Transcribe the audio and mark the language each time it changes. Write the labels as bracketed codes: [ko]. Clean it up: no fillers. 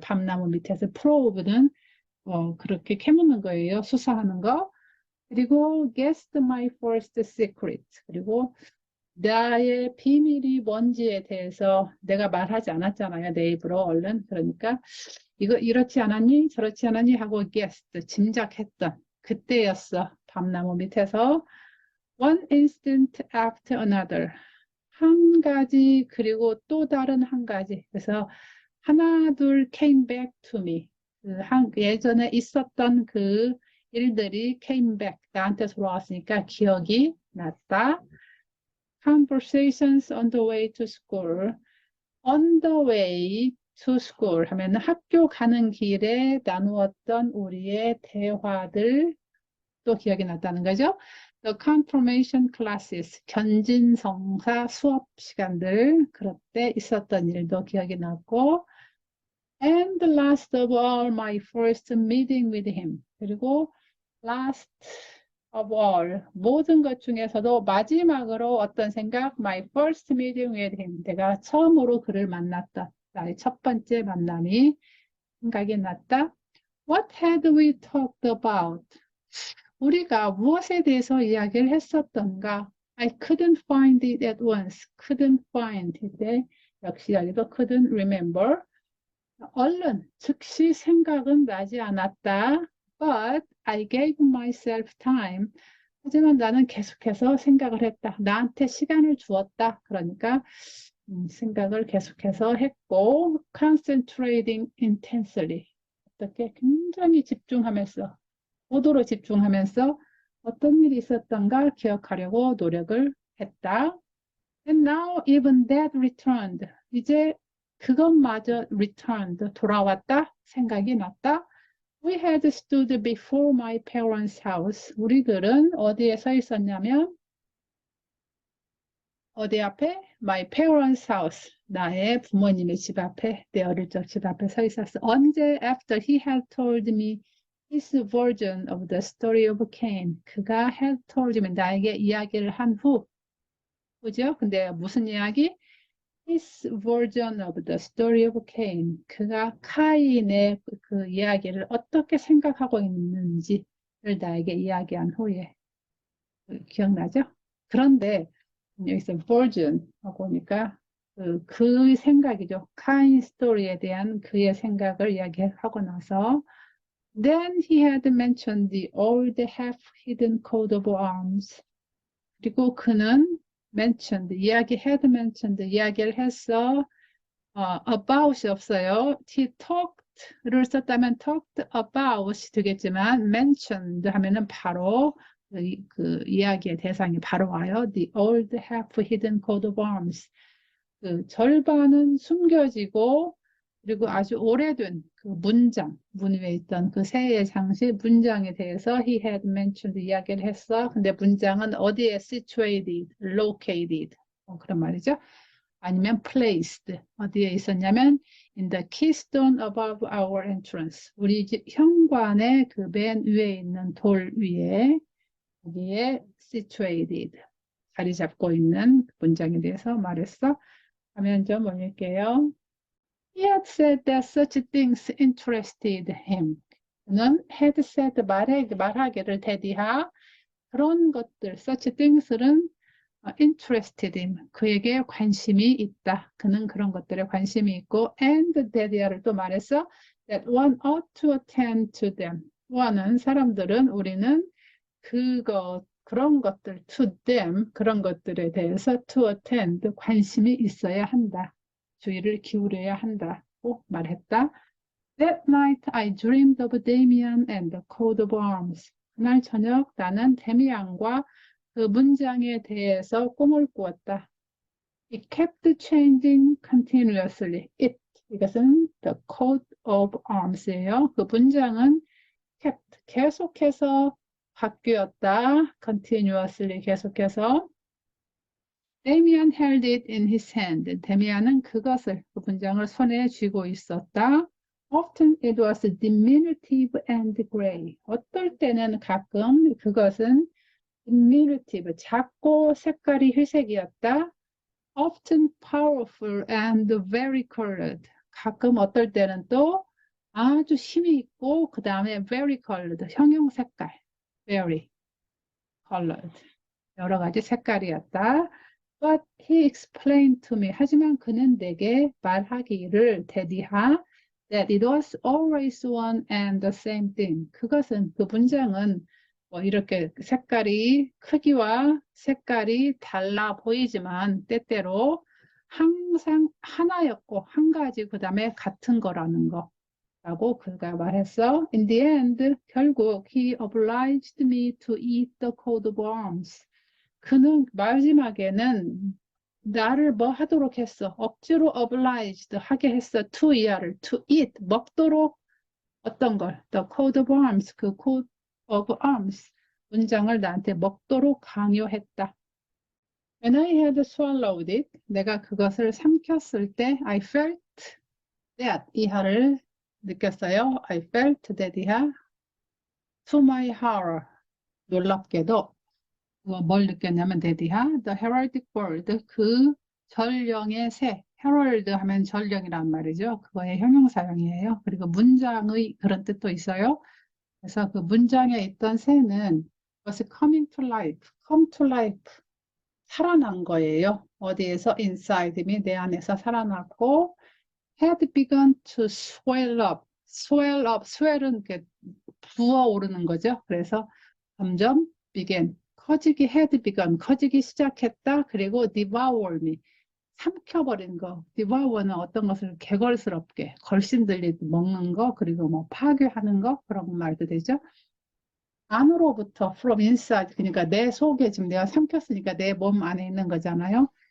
[ko] 밤나무 밑에서 프로브는 그렇게 캐무는 거예요. 수사하는 거. 그리고 [en] guessed my first secret. [ko] 그리고 나의 비밀이 뭔지에 대해서 내가 말하지 않았잖아요. 내 입으로 얼른. 그러니까 이거 이렇지 않았니? 저렇지 않았니? 하고 guessed, 짐작했던 그때였어. 밤나무 밑에서 [en] one instant after another. [ko] 한 가지 그리고 또 다른 한 가지. 그래서 하나 둘 [en] came back to me. [ko] 예전에 있었던 그 일들이 [en] came back [ko] 나한테 돌아왔으니까 기억이 났다. [en] Conversations on the way to school. On the way to school [ko] 하면 학교 가는 길에 나누었던 우리의 대화들 또 기억이 났다는 거죠. [en] The confirmation classes, [ko] 견진성사 수업 시간들, 그럴 때 있었던 일도 기억이 났고, [en] and last of all, my first meeting with him. [ko] 그리고 [en] last of all, [ko] 모든 것 중에서도 마지막으로 어떤 생각? [en] My first meeting with him. [ko] 내가 처음으로 그를 만났다. 나의 첫 번째 만남이 생각이 났다. [en] What had we talked about? [ko] 우리가 무엇에 대해서 이야기를 했었던가? [en] I couldn't find it at once. couldn't find it. [ko] 역시 여기도 [en] couldn't remember. [ko] 얼른 즉시 생각은 나지 않았다. [en] But I gave myself time. [ko] 하지만 나는 계속해서 생각을 했다. 나한테 시간을 주었다. 그러니까 생각을 계속해서 했고 [en] concentrating intensely. [ko] 어떻게 굉장히 집중하면서 고도로 집중하면서 어떤 일이 있었던가 기억하려고 노력을 했다. [en] And now even that returned. [ko] 이제 그것마저 returned. 돌아왔다. 생각이 났다. [en] We had stood before my parents' house. [ko] 우리들은 어디에 서 있었냐면 어디 앞에? [en] My parents' house. [ko] 나의 부모님의 집 앞에, 내 어릴 적 집 앞에 서 있었어. 언제? [en] After he had told me his version of the story of Cain. [ko] 그가 [en] had told me, [ko] 나에게 이야기를 한 후. 그죠? 근데 무슨 이야기? [en] His version of the story of Cain. [ko] 그가 카인의 그 이야기를 어떻게 생각하고 있는지를 나에게 이야기한 후에. 기억나죠? 그런데 여기서 version 하고 보니까 그 생각이죠. 카인 스토리에 대한 그의 생각을 이야기하고 나서 [en] Then he had mentioned the old half-hidden coat of arms. [ko] 그리고 그는 mentioned, [en] had mentioned, [ko] 이야기를 했어. about이 없어요. [en] He talked [ko] 를 썼다면 [en] talked about [ko] 되겠지만 mentioned 하면은 바로 그 이야기의 대상이 바로 와요. [en] The old half-hidden coat of arms. [ko] 그 절반은 숨겨지고 그리고 아주 오래된 그 문장, 문 위에 있던 그 새의 장식 문장에 대해서 [en] he had mentioned [ko] 이야기를 했어. 근데 문장은 어디에 situated, located 그런 말이죠. 아니면 placed 어디에 있었냐면 [en] in the keystone above our entrance [ko] 우리 집 현관의 그 맨 위에 있는 돌 위에 여기에 situated 자리 잡고 있는 문장에 대해서 말했어. 화면 좀 올릴게요. [en] He had said that such things interested him. [ko] 그는 [en] had said [ko] 말하기를 대디하 그런 것들 [en] such things [ko] 는 [en] interested him. [ko] 그에게 관심이 있다. 그는 그런 것들에 관심이 있고 and 대디하를 또 말했어 [en] that one ought to attend to them. [ko] one은 사람들은 우리는 그런 것들 [en] to them [ko] 그런 것들에 대해서 [en] to attend [ko] 관심이 있어야 한다. 주의를 기울여야 한다고 말했다. [en] That night I dreamed of Damien and the coat of arms. [ko] 그날 저녁 나는 데미안과 그 문장에 대해서 꿈을 꾸었다. [en] It kept changing continuously. It [ko] 이것은 [en] the coat of arms [ko] 예요. 그 문장은 kept, 계속해서 바뀌었다. continuously 계속해서. [en] 데미안 held it in his hand. [ko] 데미안은 그것을, 그 문장을 손에 쥐고 있었다. [en] Often it was diminutive and gray. [ko] 어떨 때는 가끔 그것은 diminutive, 작고 색깔이 회색이었다. [en] Often powerful and very colored. [ko] 가끔 어떨 때는 또 아주 힘이 있고 그 다음에 [en] very colored, [ko] 형용 색깔, very colored. 여러 가지 색깔이었다. [en] But he explained to me. [ko] 하지만 그는 내게 말하기를 대디하 [en] that it was always one and the same thing. [ko] 그것은 그 문장은 뭐 이렇게 색깔이 크기와 색깔이 달라 보이지만 때때로 항상 하나였고 한 가지 그 다음에 같은 거라는 거라고 그가 말했어. [en] In the end [ko] 결국 [en] he obliged me to eat the coat of arms. [ko] 그는 마지막에는 나를 뭐 하도록 했어? 억지로 obliged 하게 했어. to 이하를 to eat 먹도록 어떤 걸? [en] The coat of arms [ko] 그 [en] coat of arms [ko] 문장을 나한테 먹도록 강요했다. [en] When I had swallowed it [ko] 내가 그것을 삼켰을 때 [en] I felt that [ko] 이하를 느꼈어요. [en] I felt that [ko] 이하 [en] to my horror [ko] 놀랍게도 뭘 느꼈냐면 데디하 [en] the heraldic bird [ko] 그 전령의 새 herald 하면 전령이란 말이죠. 그거의 형용사형이에요. 그리고 문장의 그런 뜻도 있어요. 그래서 그 문장에 있던 새는 [en] was coming to life, come to life [ko] 살아난 거예요. 어디에서 [en] inside me [ko] 내 안에서 살아났고 [en] had begun to swell up, swell up, [ko] swell은 이렇게 부어오르는 거죠. 그래서 점점 began 커지기 [en] had begun [ko] 커지기 시작했다. 그리고 [en] devour me [ko] 삼켜버린 거. devour는 어떤 것을 개걸스럽게 걸신들리 먹는 거 그리고 뭐 파괴하는 거 그런 말도 되죠. 안으로부터 [en] from inside [ko] 그러니까 내 속에 지금 내가 삼켰으니까 내 몸 안에 있는 거잖아요.